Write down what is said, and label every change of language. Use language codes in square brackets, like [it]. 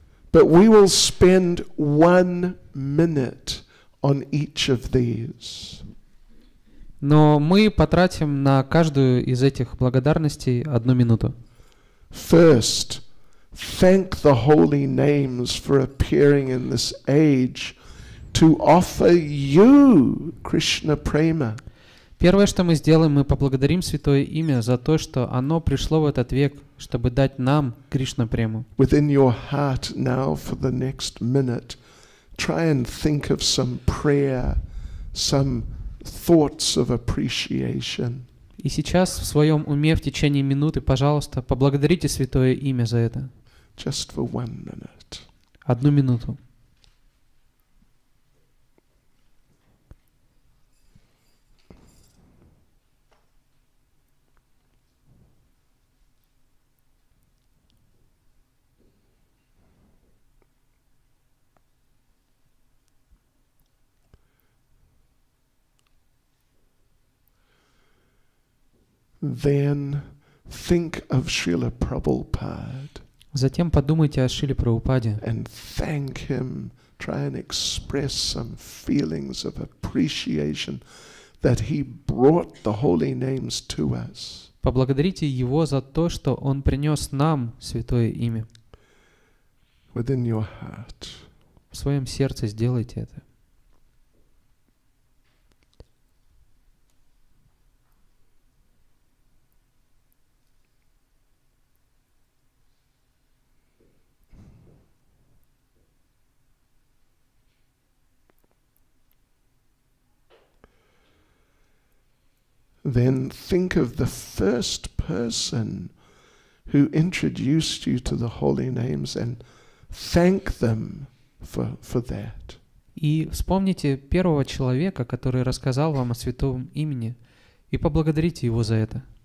[en] But we will spend 1 minute on each of these. [ru] Но мы потратим на каждую из этих благодарностей 1 минуту. [en] First, thank the holy names for appearing in this age to offer you Krishna prema. [ru] Первое, что мы сделаем, мы поблагодарим Святое Имя за то, что оно пришло в этот век, чтобы дать нам Кришна прему. [en] Within your heart now for the next minute, try and think of some prayer, some thoughts of appreciation. [ru] И сейчас в своем уме в течение минуты, пожалуйста, поблагодарите Святое Имя за это. [en] Just for 1 minute. [ru] 1 минуту. [en] Then think of Srila Prabhupada. [ru] Затем подумайте о Шриле Прабхупаде. [en] And thank him. Try and express some feelings of appreciation that he brought the holy names to us. [ru] Поблагодарите Его за то, что Он принес нам Святое Имя. [en] Within your heart. [ru] В своем сердце сделайте это. [en] Then think of the first person who introduced you to the holy names and thank them for that. [ru] И вспомните первого человека, который рассказал вам о Святом Имени, и поблагодарите его за это.